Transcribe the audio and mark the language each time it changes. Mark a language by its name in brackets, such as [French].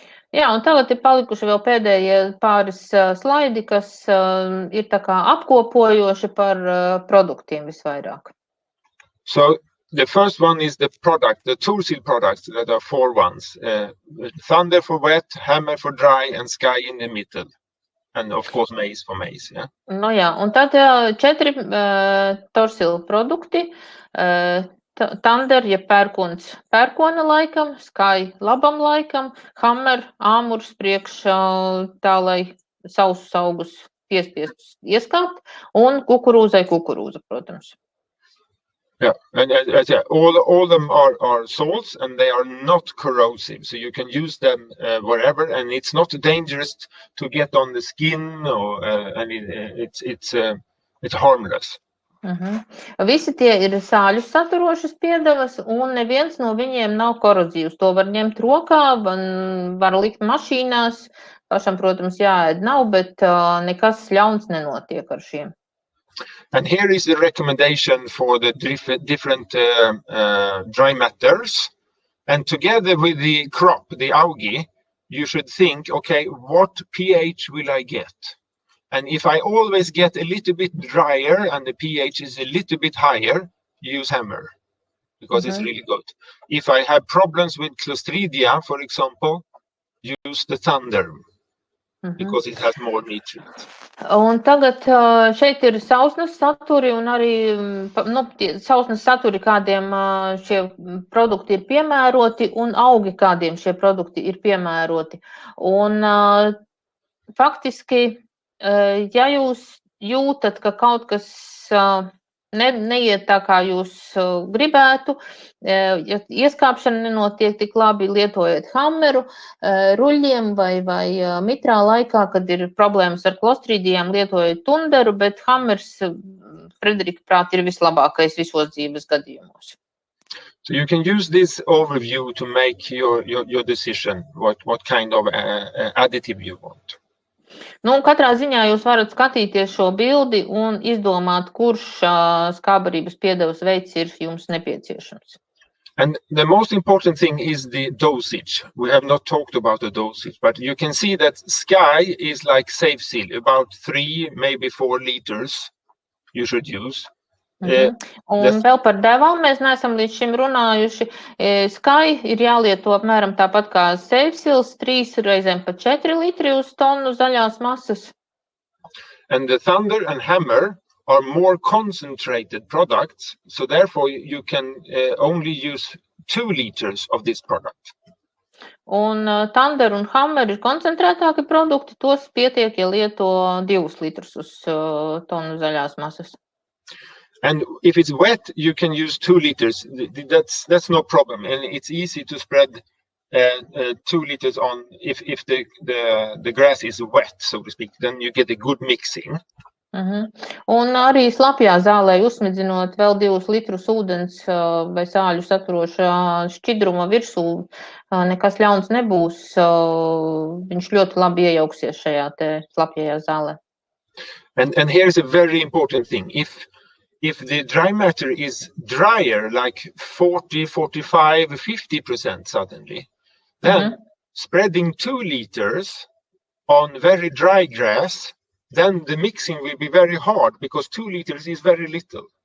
[Latvian] Jā, un tagad ir palikuši vēl pēdējie pāris slaidi, kas ir tā kā apkopojoši par produktiem visvairāk. [English] So the first one is the product, the Thorsil products that are 4 ones. Thunder for wet, Hammer for dry, and Sky in the middle. And of course maize for maize. Yeah. [Latvian] Nu jā, un tad 4 Thorsil produkti. Thunder, ja pērkons pērkona laikam, Sky labam laikam, Hammer, āmurs priekš tā, lai sausus augus piespiestus ieskāpt, un kukurūzai kukurūza, protams. [English] Yeah, and all of them are salts, and they are not corrosive, so you can use them wherever, and it's not dangerous to get on the skin, or and it's harmless. [Latvian] Visi tie ir sāļus saturošas piedevas, un neviens no viņiem nav korozīvs. To var ņemt rokā, var likt mašīnās, pašam, protams, jāēd nav, bet nekas ļauns nenotiek ar šiem. [English] And here is the recommendation for the different dry matters. And together with the crop, the algae, you should think, okay, what pH will I get? And if I always get a little bit drier and the pH is a little bit higher, use Hammer, because it's really good. If I have problems with Clostridia, for example, use the Thunder, because it has more nutrients. [Latvian] Un tagad šeit ir sausnes saturi un arī sausnes saturi, kādiem šie produkti ir piemēroti, un augi, kādiem šie produkti ir piemēroti. Un faktiski, ja jūs jūtat, ka kaut kas neiet tā, kā jūs gribētu, ja ieskāpšana nenotiek tik labi, lietojiet Hammeru, ruļļiem vai mitrā laikā, kad ir problēmas ar klostridijām, lietojiet Thunderu, bet Hammers, Frederika prāt, ir vislabākais visos dzīves gadījumos. [English] So you can use this overview to make your decision, what kind of additive you want. [Latvian] Nu, katrā ziņā jūs varat skatīties šo bildi un izdomāt, kurš skābarības piedevas veids ir jums nepieciešams. [English] And the most important thing is the dosage. We have not talked about the dosage, but you can see that Sky is like Safe Seal, about 3, maybe 4 liters you should use. [Latvian] Un vēl par devām mēs neesam līdz šim runājuši. Sky ir jālieto apmēram tāpat kā Safe Seals, 3 reizēm pa 4 litri uz tonu zaļās masas. [English] And the Thunder and Hammer are more concentrated products, so therefore you can only use 2 liters of this product. [Latvian] Un Thunder un Hammer ir koncentrētāki produkti, tos pietiek, ja lieto 2 litrus uz tonu zaļās masas. [English] And if it's wet, you can use 2 liters. That's no problem, and it's easy to spread 2 liters on if the grass is wet, so to speak. Then you get a good mixing. [Latvian] Un arī slapjā zālē uzsmidzinot vēl 2 litrus ūdens vai sāļu saturošā šķidruma virsū, nekas ļauns nebūs. Viņš ļoti labi iejauksies šajā te slapjajā zālē. [English] And here's a very important thing. If the dry matter is drier, like 40, 45, 50% suddenly, then spreading 2 liters on very dry grass, then the mixing will be very hard, because 2 liters is very little.